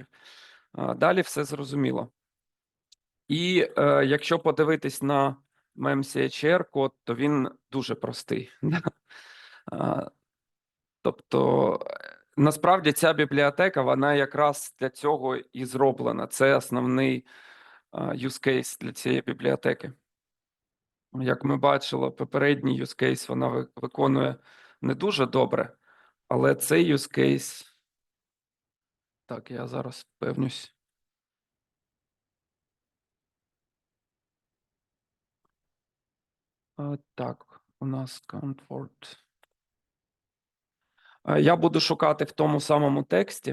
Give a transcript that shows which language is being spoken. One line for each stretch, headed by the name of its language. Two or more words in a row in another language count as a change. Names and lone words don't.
Ukrainian: Далі все зрозуміло. І якщо подивитись на MEMCHR-код, то він дуже простий. Тобто, насправді ця бібліотека, вона якраз для цього і зроблена. Це основний
English: use case
Ukrainian: для цієї бібліотеки. Як ми бачили, попередній
English: use case
Ukrainian: вона виконує не дуже добре, але цей
English: use case...
Ukrainian: Так, я зараз впевнюсь. Так, у нас comfort. Я буду шукати в тому самому тексті.